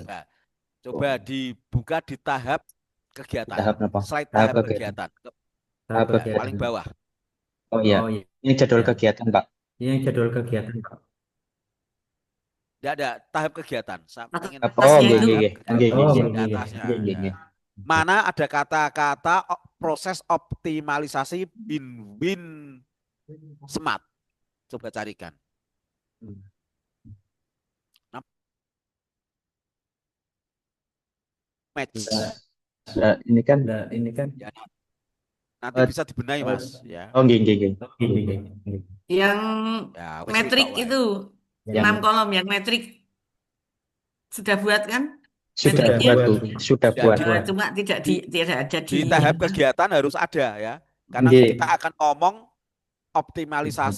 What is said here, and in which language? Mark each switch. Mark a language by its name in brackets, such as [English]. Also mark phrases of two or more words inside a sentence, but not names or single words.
[Indonesian] Coba dibuka di tahap kegiatan. Tahap apa? Slide Tahap tahap kegiatan. kegiatan. Tahap Tahap kegiatan. Paling bawah. Oh iya. Oh iya. Ini jadwal Iya. kegiatan, Pak. Ini jadwal kegiatan, Pak. Tidak ada tahap kegiatan. Saya Atau ingin atasnya Oh, itu. [Javanese] nggih, nggih, [Indonesian] tahap nggih. kegiatan. Nggih, Oh, nggih, Di nggih, atasnya. [Javanese] nggih, nggih, [Indonesian] Ya. nggih. Mana ada kata-kata proses optimalisasi Binwin Smart. Coba carikan. Match. Ini kan Nah, ini kan Ya, nanti bisa dibenahi Mas. Ya. [Javanese] oh nggih, nggih, nggih. [Indonesian] gini, gini. Yang Ya, wes metrik itu, wae. itu, Yang 6 kolom yang metrik. Sudah buat kan? sudah Metriknya? buat, Bu. Sudah Sudah buat. Nah, cuma tidak ada Di tahap kegiatan harus ada ya. Karena Nggih. kita akan ngomong optimalisasi